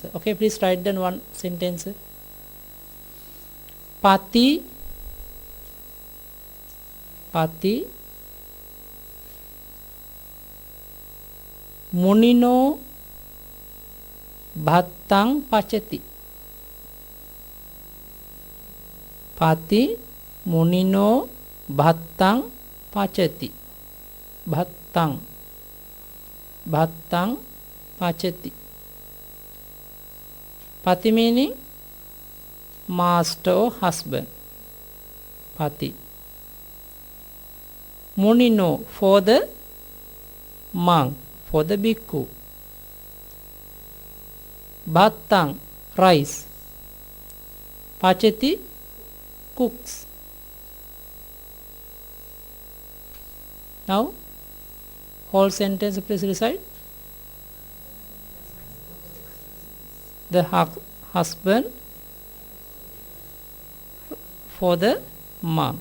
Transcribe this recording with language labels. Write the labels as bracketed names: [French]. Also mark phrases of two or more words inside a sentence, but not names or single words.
[English] Okay, please write down one sentence. [Pali] Pati pati munino bhattang pachati. Pati munino bhattang pachati. Bhattang bhattang pachati. [English] Pati meaning master or husband. Pati. Munino for the monk, for the bhikkhu. Bhattang rice. Pachati cooks. Now whole sentence please recite. The husband for the monk.